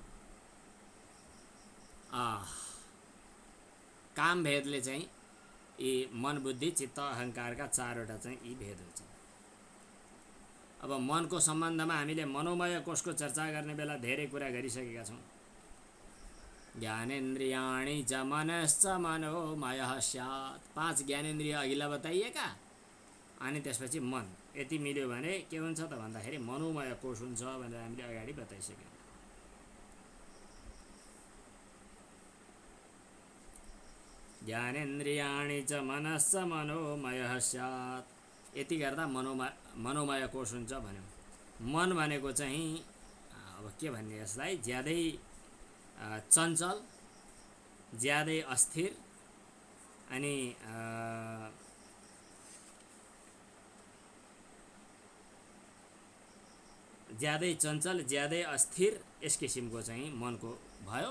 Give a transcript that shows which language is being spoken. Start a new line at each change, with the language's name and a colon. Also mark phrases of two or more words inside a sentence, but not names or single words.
Nepali: काम भेदले चाहिँ यी मन बुद्धि चित्त अहङ्कारका 4वटा चाहिँ यी भेद हुन्छ। अब मनको सम्बन्धमा हामीले मनोमय कोषको चर्चा गर्ने बेला धेरै कुरा गरिसकेका छौँ।
Sanskrit: ज्ञानेन्द्रियाणि च मनश्च मनोमयः स्यात्,
Nepali: 5 ज्ञानेन्द्रिय अघिल्ला बताइएका, अनि त्यसपछि मन, यति मिल्यो भने के हुन्छ त भन्दाखेरि मनोमय कोष हुन्छ भनेर हामीले अगाडि बताइसक्यौँ।
Sanskrit: ज्ञानेन्द्रियाणि च मनश्च मनोमयः स्यात्,
Nepali: यति गर्दा मनोमय कोष हुन्छ भन्यो। मन भनेको चाहिँ अब के भन्ने, यसलाई ज्यादै चञ्चल, ज्यादै अस्थिर, अनि ज्यादै चञ्चल ज्यादै अस्थिर यस किसिमको चाहिँ मनको भयो।